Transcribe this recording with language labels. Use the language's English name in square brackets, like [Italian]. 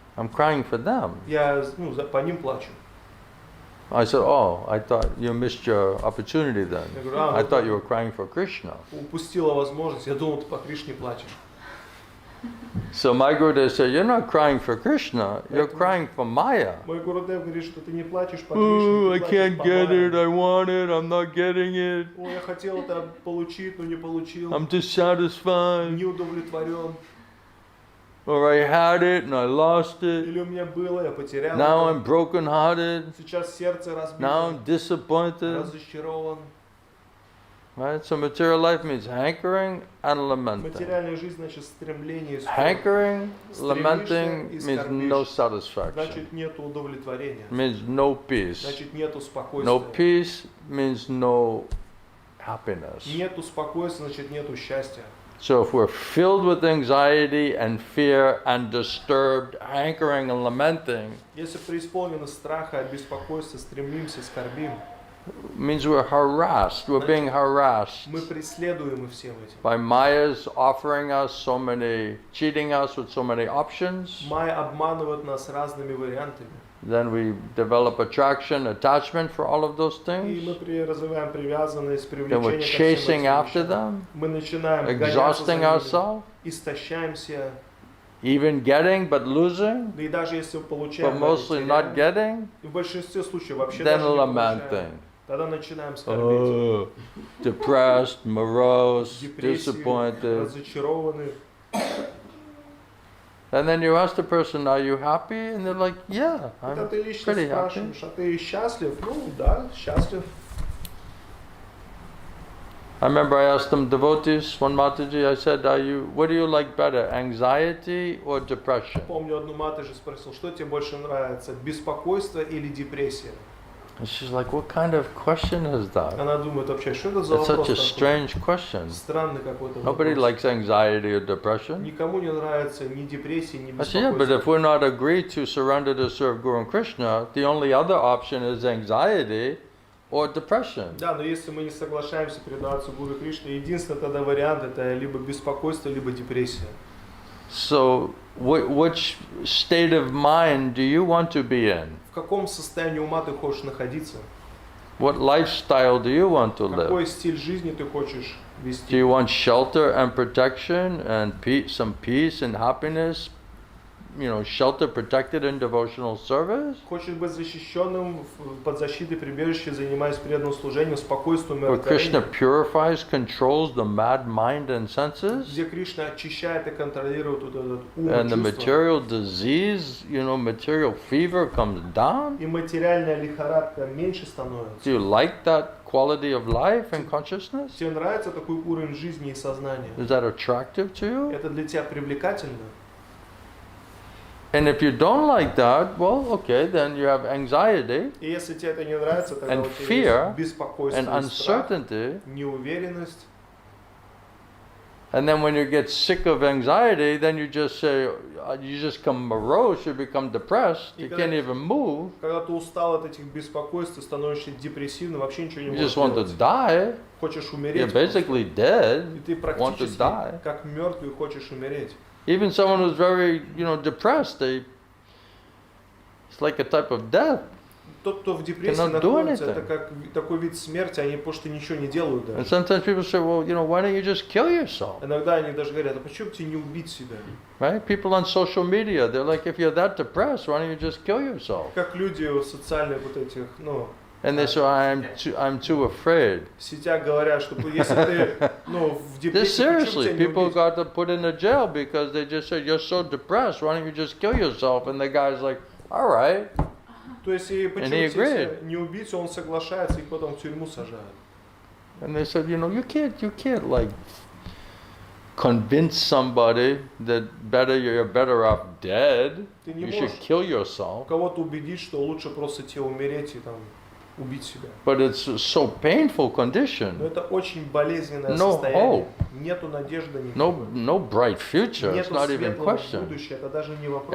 [English] I'm crying for them. [Russian] Я по ним плачу. [English] I said, oh, I thought you missed your opportunity then. [Russian] Я говорю, [English] I thought you were crying for Krishna. [Russian] Упустила возможность, я думал, ты по Кришне плачешь. [English] So my Gurudev said, you're not crying for Krishna, you're crying for Maya. [Russian] Мой Гурудев говорит, что ты не плачешь по [English] Oh, [Russian] Кришне, [English] I [Russian] ты [English] can't [Russian] плачешь по [English] get it, [Russian] Майе. [English] I want it, I'm not getting it. [Russian] Ой, я хотел это получить, но не получил. [English] I'm dissatisfied. [Russian] Не удовлетворен. [English] Or I had it and I lost it. [Russian] Или у меня было, я потерял [English] Now [Russian] это. [English] I'm brokenhearted. [Russian] Сейчас сердце [English] Now [Russian] разбито, [English] I'm disappointed. [Russian] разочарован. [English] Right? So material life means hankering and lamenting. [Russian] Материальная жизнь значит стремление и скорбь. [English] Hankering, [Russian] Стремишься [English] lamenting [Russian] и [English] means [Russian] скорбишь. [English] no satisfaction. [Russian] Значит нету удовлетворения. [English] Means no peace. [Russian] Значит нету [English] No [Russian] спокойствия. [English] peace means no happiness. [Russian] Нету спокойствия, значит нету счастья. [English] So if we're filled with anxiety and fear and disturbed, hankering and lamenting, [Russian] Если преисполнены страха, беспокойства, стремимся, скорбим, [English] means we're harassed. We're being harassed [Russian] мы преследуемы всем этим. [English] by Maya's offering us so many, cheating us with so many options. [Russian] Майя обманывает нас разными вариантами. [English] Then we develop attraction, attachment for all of those [Russian] И [English] things. [Russian] мы развиваем привязанность, [English] Then we're [Russian] привлечение ко всем [English] chasing [Russian] этим [English] after [Russian] вещам. [English] them, [Russian] Мы начинаем гоняться за [English] exhausting [Russian] ними, [English] ourselves, [Russian] истощаемся. [English] even getting but losing, [Russian] Да и даже если [English] but [Russian] получаем, [English] mostly not getting, [Russian] и в большинстве случаев вообще [English] then [Russian] даже не получаем, [English] lamenting. [Russian] тогда начинаем скорбить. [English] Oh, depressed, morose, [Russian] Депрессии, [English] disappointed. [Russian] разочарованы. [English] And then you ask the person, are you happy? And they're like, yeah, [Russian] Когда [English] I'm [Russian] ты лично [English] pretty happy. [Russian] спрашиваешь, а ты счастлив? Ну да, счастлив. [English] I remember I asked them devotees, one Mataji, I said, what do you like better, anxiety or depression? [Russian] Помню, одну Матаджи спросил, что тебе больше нравится, беспокойство или депрессия? [English] And she's like, what kind of question is that? [Russian] Она думает вообще, что это за [English] It's [Russian] вопрос [English] such a [Russian] такой? [English] strange question. [Russian] Странный какой-то [English] Nobody [Russian] вопрос. [English] likes anxiety or depression. [Russian] Никому не нравится ни депрессия, ни [English] I said, yeah, but if [Russian] беспокойство. [English] we're not agreed to surrender to serve Guru and Krishna, the only other option is anxiety or depression. [Russian] Да, но если мы не соглашаемся предаваться Гуру Кришне, единственный тогда вариант это либо беспокойство, либо депрессия. [English] So, which state of mind do you want to be in? [Russian] В каком состоянии ума ты хочешь находиться? [English] What lifestyle do you want to [Russian] Какой [English] live? [Russian] стиль жизни ты хочешь [English] Do [Russian] вести? [English] you want shelter and protection and some peace and happiness sheltered, protected in devotional service? [Russian] Хочешь быть защищенным под защитой прибежища, занимаясь преданным служением, спокойствием и [English] Where Krishna [Russian] откровением, [English] purifies, controls the mad mind and senses? [Russian] где Кришна очищает и контролирует вот этот ум и [English] And the [Russian] чувства. [English] material disease, material fever comes down? [Russian] И материальная лихорадка меньше становится. [English] Do you like that quality of life and consciousness? [Russian] Тебе нравится такой уровень жизни и сознания? [English] Is that attractive to you? [Russian] Это для тебя привлекательно? [English] And if you don't like that, well, okay, then you have anxiety [Russian] И если тебе это не нравится, тогда [English] And [Russian] у тебя [English] fear [Russian] есть беспокойство [English] and [Russian] и страх, [English] uncertainty. [Russian] неуверенность. [English] And then when you get sick of anxiety, then you just become morose, you become depressed, you can't even move. [Russian] Когда ты устал от этих беспокойств, ты становишься депрессивным, вообще ничего не [English] You [Russian] можешь [English] just want to [Russian] делать. [English] die. [Russian] Хочешь [English] You're [Russian] умереть. [English] basically [Russian] просто. [English] dead. [Russian] И ты [English] Want to [Russian] практически [English] die. [Russian] как мертвый хочешь умереть. [English] Even someone who's very, depressed, it's like a type of death. [Russian] Тот, кто в депрессии [English] Cannot do [Russian] находится, [English] anything. [Russian] это как такой вид смерти, они просто ничего не делают [English] And [Russian] даже. [English] sometimes people say, well, why don't you just kill yourself? [Russian] Иногда они даже говорят, а почему бы тебе не убить себя? [English] Right? People on social media, they're like, if you're that depressed, why don't you just kill yourself? [Russian] Как люди в социальных вот этих, [English] And they say, I'm too afraid. [Russian] в сетях говорят, что если ты, в [English] This [Russian] депрессии, почему [English] seriously, [Russian] тебя не [English] people [Russian] убить? [English] got to put in a jail because they just said, you're so depressed, why don't you just kill yourself? And the guy's like, all right. [Russian] То есть, и почему [English] he [Russian] тебя [English] agreed. [Russian] не убить, он соглашается, и потом в тюрьму сажают. [English] And they said, you can't like convince somebody that you're better off dead. [Russian] Ты не [English] You should [Russian] можешь [English] kill yourself. [Russian] кого-то убедить, что лучше просто тебе умереть и там убить себя. [English] But it's a so painful [Russian] Но [English] condition. [Russian] это очень болезненное [English] No [Russian] состояние. Нету надежды никакой. [English] No bright future. It's [Russian] Нету [English] not even [Russian] светлого [English] question. [Russian] будущего, это даже не вопрос.